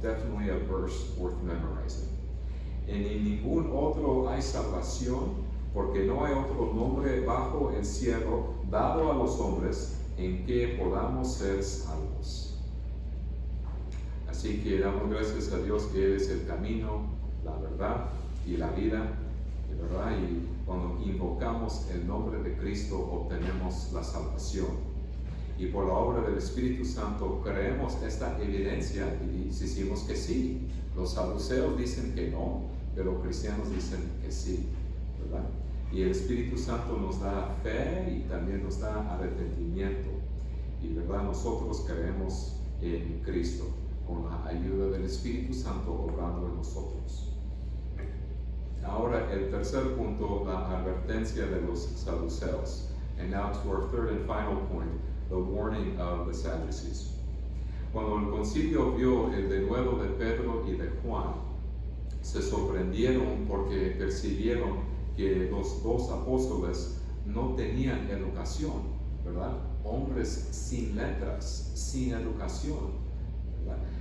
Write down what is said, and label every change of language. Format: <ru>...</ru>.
<en>Definitely a verse worth memorizing.</en> <es>En ningún otro hay salvación, porque no hay otro nombre bajo el cielo dado a los hombres en que podamos ser salvos. Así que damos gracias a Dios que Él es el camino, la verdad y la vida, ¿verdad? Y cuando invocamos el nombre de Cristo obtenemos la salvación. Y por la obra del Espíritu Santo creemos esta evidencia y decimos que sí. Los saduceos dicen que no, pero los cristianos dicen que sí, ¿verdad? Y el Espíritu Santo nos da fe y también nos da arrepentimiento. Y verdad, nosotros creemos en Cristo con la ayuda del Espíritu Santo obrando en nosotros. Ahora el tercer punto, la advertencia de los saduceos.</es> <en>And now to our third and final point, the warning of the Sadducees.</en> <es>Cuando el concilio vio el denuedo de Pedro y de Juan, se sorprendieron porque percibieron que los dos apóstoles no tenían educación, ¿verdad? Hombres sin letras, sin educación, ¿verdad?</es>